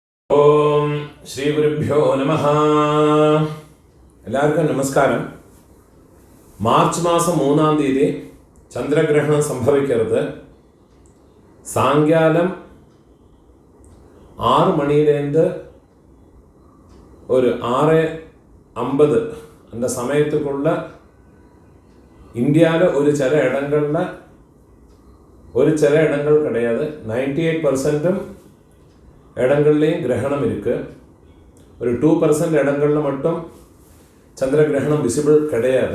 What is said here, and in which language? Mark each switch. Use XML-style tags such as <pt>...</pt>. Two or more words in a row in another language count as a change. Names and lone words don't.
<sa>ഓം ശ്രീ ഗുരുഭ്യോ നമഃ.</sa> <ml>എല്ലാവർക്കും നമസ്കാരം. മാർച്ച് മാസം 3-ാം തീയതി ചന്ദ്രഗ്രഹണം സംഭവിക്കരുത്. സായങ്കാലം 6 മണിയിലേന്ത് ഒരു 6:50</ml> <ta>அந்த சமயத்துக்குள்ள இந்தியாவில் ஒரு சில இடங்கள் கிடையாது. 98% இடங்கள்லையும் கிரகணம் இருக்குது. ஒரு 2% இடங்களில் மட்டும் சந்திர கிரகணம் விசிபிள் கிடையாது.</ta>